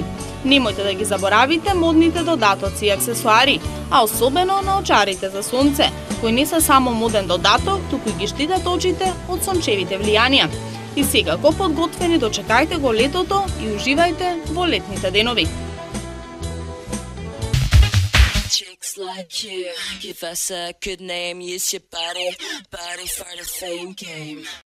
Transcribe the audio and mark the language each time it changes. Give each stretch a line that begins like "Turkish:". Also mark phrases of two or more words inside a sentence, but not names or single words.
Macedonian: Немојте да ги заборавите модните додатоци и аксесуари, а особено на очарите за сонце, кои не се само моден додаток, туку ги штитат очите од сончевите влијанија. И секако подготвени дочекајте го летото и уживајте во летните денови.
English: Chicks like you, give us a good name, use your body for the fame game.